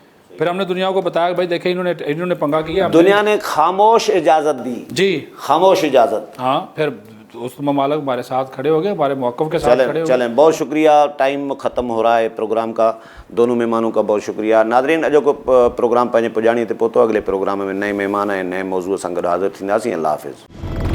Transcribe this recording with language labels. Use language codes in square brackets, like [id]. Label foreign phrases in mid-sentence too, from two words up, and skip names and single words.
[ur] پھر ہم نے دنیا کو بتایا کہ بھائی دیکھیں انہوں نے پنگا کیا. دنیا نے خاموش اجازت دی. جی خاموش اجازت. ہاں پھر اس ممالک ہمارے ساتھ کھڑے ہو گئے، ہمارے موقف کے ساتھ کھڑے ہو گئے. چلیں بہت شکریہ. ٹائم ختم ہو رہا ہے پروگرام کا. دونوں مہمانوں کا بہت شکریہ. [sd] ناظرین اجو کو پروگرام پنहिंजे पुॼाणीअ ते पहुतो. अॻिले प्रोग्राम में नए महिमान ऐं नए मौज़ूअ सां गॾु हाज़िर थींदासीं. अल्लाह हाफ़िज़.